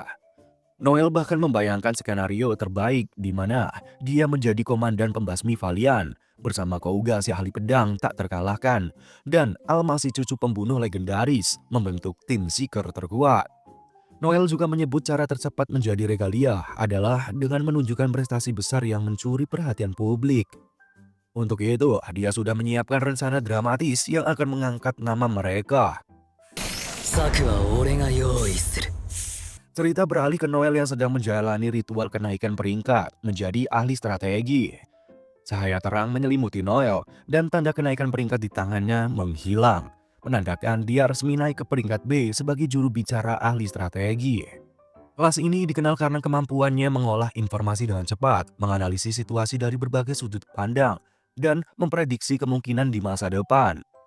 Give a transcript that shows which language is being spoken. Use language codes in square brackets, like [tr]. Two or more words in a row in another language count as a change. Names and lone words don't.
[id] Noel bahkan membayangkan skenario terbaik di mana dia menjadi komandan pembasmi Valiant bersama Kouga si ahli pedang tak terkalahkan dan Alma si cucu pembunuh legendaris membentuk tim Seeker terkuat. Noel juga menyebut cara tercepat menjadi regalia adalah dengan menunjukkan prestasi besar yang mencuri perhatian publik. Untuk itu, dia sudah menyiapkan rencana dramatis yang akan mengangkat nama mereka. [ja] 策は俺が用意する。 [id] Cerita beralih ke Noel yang sedang menjalani ritual kenaikan peringkat menjadi ahli strategi. Cahaya terang menyelimuti Noel dan tanda kenaikan peringkat di tangannya menghilang, menandakan dia resmi naik ke peringkat B sebagai juru bicara ahli strategi. Kelas ini dikenal karena kemampuannya mengolah informasi dengan cepat, menganalisis situasi dari berbagai sudut pandang, dan memprediksi kemungkinan di masa depan.